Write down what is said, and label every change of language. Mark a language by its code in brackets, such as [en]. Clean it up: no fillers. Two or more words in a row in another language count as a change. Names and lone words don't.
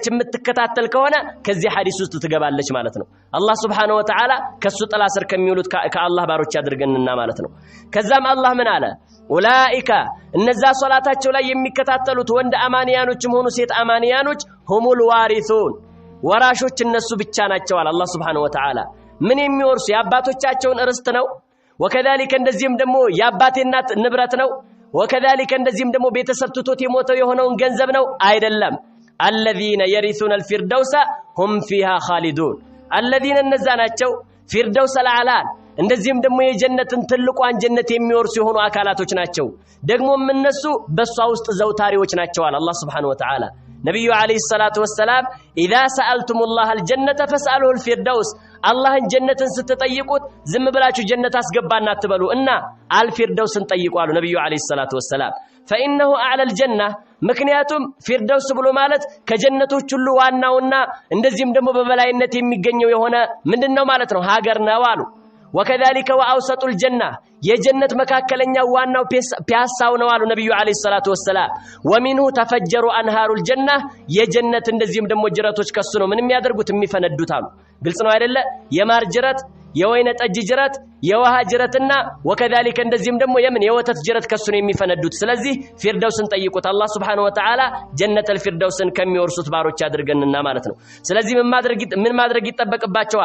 [am] የምትከታተል ከሆነ ከዚህ ሐዲስ ውስጥ ትገባለች ማለት ነው። አላህ Subhanahu Wa Ta'ala ከሱ ጥላ ስር ከሚውሉት ከአላህ ባሮች ያድርገንና ማለት ነው። ከዛም አላህ ምን አለ ኡላኢካ እነዛ ሶላታቸው ላይ የሚከታተሉት ወንድ አማንያኖችም ሆኑ ሴት አማንያኖች [ar] هم الوارثون [am] ወራሾች እነሱ ብቻ ናቸው አለ አላህ Subhanahu [ar] وتعالى። [am] ምን የሚወርሱ የአባቶቻቸውን ርስት ነው። ወከዛሊከ እንደዚህም ደግሞ የአባቴ እናት ንብረት ነው። ወከዛሊከ እንደዚህም ደግሞ ቤተሰብ ትቶት የሞተው የሆነውን ገንዘብ ነው አይደለም። [ar] الذين يرثون الفردوس هم فيها خالدون الذين [am] እነዛ ናቸው ፊርደውስ አልዓላን እንደዚህም ደግሞ የጀነትን ትልቋን ጀነት የሚወርሱ የሆኑ አካላቶች ናቸው። ደግሞም እነሱ በሷ ውስጥ ዘውታሪዎች ናቸው አለ አላህ [ar] سبحانه وتعالى። [am] ነብዩ አለይሂ [ar] الصلاة والسلام إذا سألتم الله الجنة فاسألوه الفردوس [am] አላህን ጀነትን ስትጠይቁት ዝም ብላችሁ ጀነት አስገባና አትበሉ እና አልፊርደውስን ጠይቁ አሉ ነብዩ [ar] عليه الصلاة والسلام። فإنه أعلى الجنة [am] ምክንያቱም ፊርደውስ ብሎ ማለት ከጀነቶች ሁሉ ዋናውና እንደዚህም ደግሞ በበላይነት የሚገኘው የሆነ ምንድነው ማለት ነው ሀገር ነው አሉ። [ar] وكذلك وأوسط الجنة [am] የጀነት መካከለኛው ዋናው ፒያሳው ነው አሉ ነብዩ [ar] عليه الصلاة والسلام። ومنه تفجر أنهار الجنة [am] የጀነት እንደዚህም ደግሞ ጅረቶች ከሱ ነው ምን የሚያደርጉት የሚፈነዱት አሉ። ግልጽ ነው አይደለ? የማር ጅረት፣ የወይነ ጠጅ ጅረት፣ የውሃ ጅረትና ወከዛሊከ እንደዚህም ደግሞ የወተት ጅረት ከሱ ነው የሚፈነዱት። ስለዚህ ፊርደውስን ጠይቁት አላህ [ar] سبحانه وتعالى [am] ጀነተል ፊርደውስን ከሚወርሱት ባሮች ያድርገንና ማለት ነው። ስለዚህ ምን ማድረግ ይጠበቅባቸዋል?